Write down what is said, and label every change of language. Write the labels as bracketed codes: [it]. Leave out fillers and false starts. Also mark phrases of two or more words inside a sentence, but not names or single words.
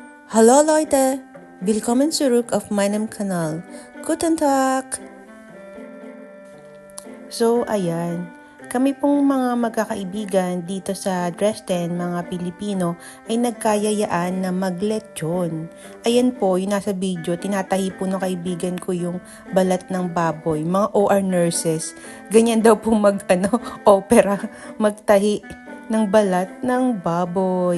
[de] Hallo Leute, willkommen zurück auf meinem Kanal. Guten Tag! So, [tl] ayan. Kami pong mga magkakaibigan dito sa Dresden, mga Pilipino, ay nagkayayaan na maglechon. Ayan po, yung nasa video, tinatahi po ng kaibigan ko yung balat ng baboy. Mga [en] OR nurses, [tl] ganyan daw po opera, magtahi ng balat ng baboy.